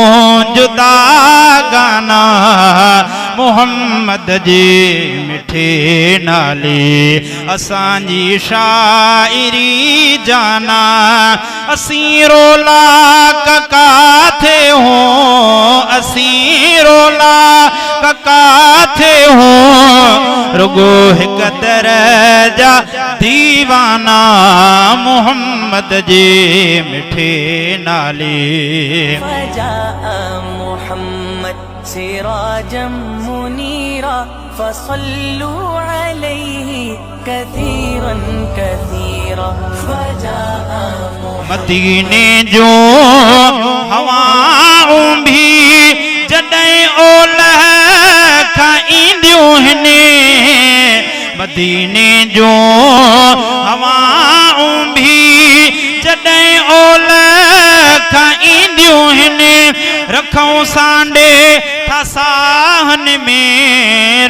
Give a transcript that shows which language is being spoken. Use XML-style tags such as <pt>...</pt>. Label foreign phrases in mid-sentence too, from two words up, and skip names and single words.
<sd>जुदा गाना मोहम्मद जे मिठे नाले असांजी शाइरी जाना असीं रोला काथे हों असीं रोला काथे हों रुगो हिक दरजा दीवाना मोहम्मद जे मिठे नाले</sd> <ar>فجاء محمد سراجا منيرا فصلوا عليه كثيرا كثيرا فجاء</ar> <sd>मदीने जो हवाऊं भी जॾहिं ओलह खाईंदियूं हिने मदीने जो हवाऊं भी जॾहिं ओलह खाईंदियूं हिने रखूं सांडे था साहन में</sd>